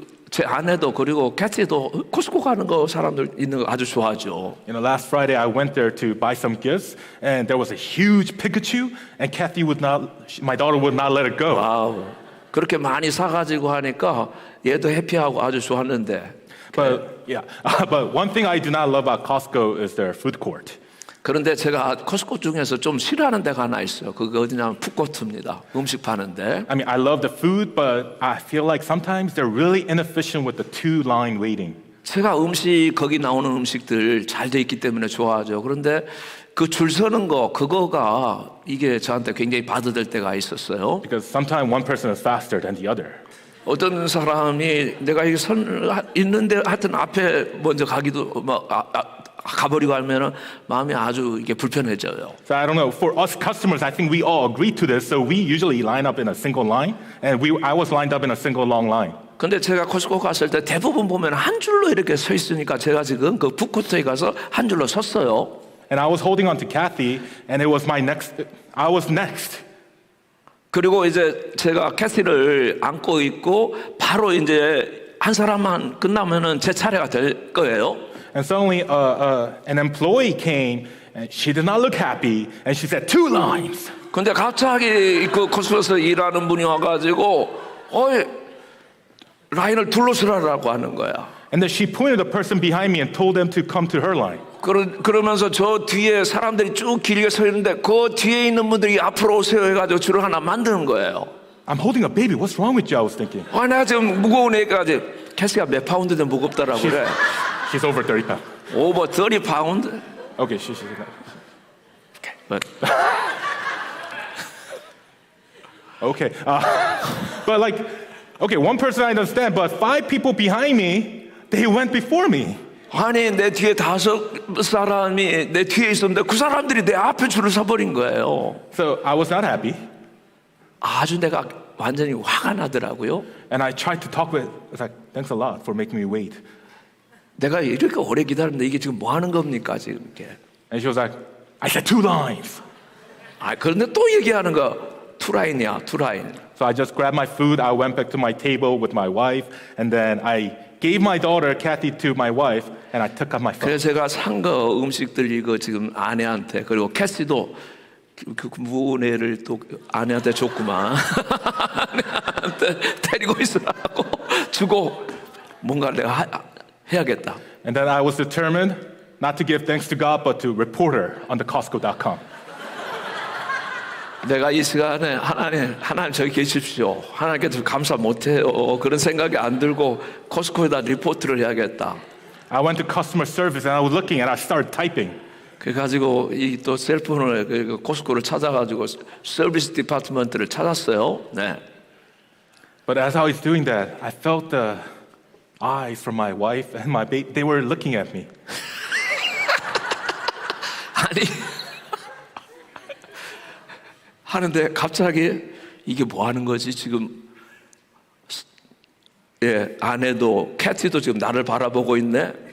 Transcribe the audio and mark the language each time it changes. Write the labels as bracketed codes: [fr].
[ko] 제 아내도 그리고 캐티도 코스코 가는 거 사람들 있는 거 아주 좋아하죠. [en] You know, last Friday I went there to buy some gifts, and there was a huge Pikachu, and my daughter would not let it go. [ko] 와우, 그렇게 많이 사가지고 하니까 얘도 해피하고 아주 좋았는데. [en] But one thing I do not love about Costco is their food court. [ko] 그런데 제가 코스코 중에서 좀 싫어하는 데가 하나 있어요. 그게 어디냐면 푸드코트입니다. 음식 파는데. [en] I mean, I love the food, but I feel like sometimes they're really inefficient with the two-line waiting. [ko] 제가 거기 나오는 음식들 잘 돼 있기 때문에 좋아하죠. 그런데 그 줄 서는 그거가 이게 저한테 굉장히 바드될 때가 있었어요. [en] Because sometimes one person is faster than the other. [ko] 어떤 사람이 내가 이게 선 있는데 하여튼 앞에 먼저 가기도 가버리고 하면은 마음이 아주 이게 불편해져요. [en] So I don't know. For us customers, I think we all agree to this. So we usually line up in a single line, and I was lined up in a single long line. [ko] 근데 제가 코스코 갔을 때 대부분 보면 한 줄로 이렇게 서 있으니까 제가 지금 그 푸드코트에 가서 한 줄로 섰어요. [en] And I was holding on to Kathy, and it was I was next. [ko] 그리고 이제 제가 캐시를 안고 있고 바로 이제 한 사람만 끝나면은 제 차례가 될 거예요. [en] And suddenly, an employee came, and she did not look happy, and she said 2 lines. [ko] 근데 갑자기 그 코스코에서 일하는 분이 와가지고, 라인을 둘러서라고 하는 거야. [en] And then she pointed the person behind me and told them to come to her line. [ko] 그러면서 저 뒤에 사람들이 쭉 길게 서 있는데 그 뒤에 있는 분들이 앞으로 오세요 해가지고 줄을 하나 만드는 거예요. [en] I'm holding a baby. What's wrong with you? I was thinking. [ko] 내가 지금 무거운 애가 캐시가 몇 파운드든 무겁더라고 그래. [en] She's over 30 pounds. Over 30 pounds? Okay, she's not. Okay. But. Okay. But okay, one person I understand, but 5 people behind me, they went before me. [ko] 아니 내 뒤에 5 사람이 내 뒤에 있었는데 그 사람들이 내 앞에 줄을 서버린 거예요. [en] So I was not happy. [ko] 아주 내가 완전히 화가 나더라고요. [en] And I tried to talk with. I was like, thanks a lot for making me wait. [ko] 내가 이렇게 오래 기다렸는데 이게 지금 뭐 하는 겁니까 지금 이렇게. [en] And she was like, I said 2 lines. [ko] 그런데 또 얘기하는 거 2 라인이야, 2 라인. [en] So I just grabbed my food. I went back to my table with my wife, and then I gave my daughter Kathy to my wife, and I took out my phone. [ko] 그래서 제가 산 거 음식들 이거 지금 아내한테 그리고 캐시도 그 무네를 또 아내한테 줬구만. 아내한테 데리고 있으라고 주고 뭔가 내가 해야겠다. [en] And then I was determined not to give thanks to God, but to report her on the Costco.com. [ko] 내가 이 시간에 하나님 저기 계십시오. 하나님께서 감사 못해요. 그런 생각이 안 들고 코스코에다 리포트를 해야겠다. [en] I went to customer service and I was looking and I started typing. [ko] 그래가지고 이 또 셀폰을 그 코스코를 찾아가지고 서비스 디파트먼트를 찾았어요. 네. [en] But as I was doing that, I felt the eyes from my wife and my baby. They were looking at me. [ko] 아니 하는데 갑자기 이게 뭐 하는 거지 지금? 예, 아내도 캐티도 지금 나를 바라보고 있네.